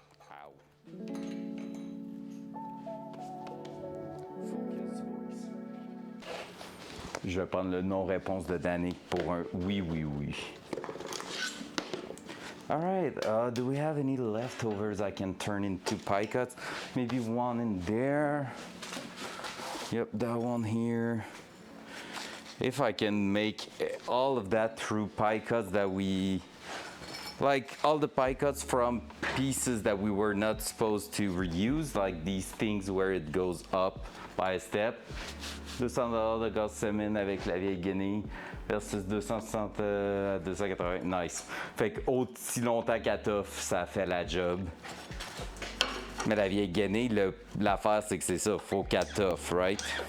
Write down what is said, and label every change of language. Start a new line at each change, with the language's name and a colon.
English: Ow. Focus voice.
French: Je vais prendre le non-réponse de Danick pour un oui, oui, oui.
English: All right, do we have any leftovers I can turn into pie cuts? Maybe one in there. Yep, that one here. If I can make all of that through pie cuts that we, like all the pie cuts from pieces that we were not supposed to reuse, like these things where it goes up by a step.
French: $200 de gaz semaine avec la vieille guinée versus 260 à 280.
English: Nice.
French: Fait que aussi longtemps qu'à toffe, ça fait la job. Mais la vieille guinée, l'affaire c'est que c'est ça, faut qu'à toffe, right?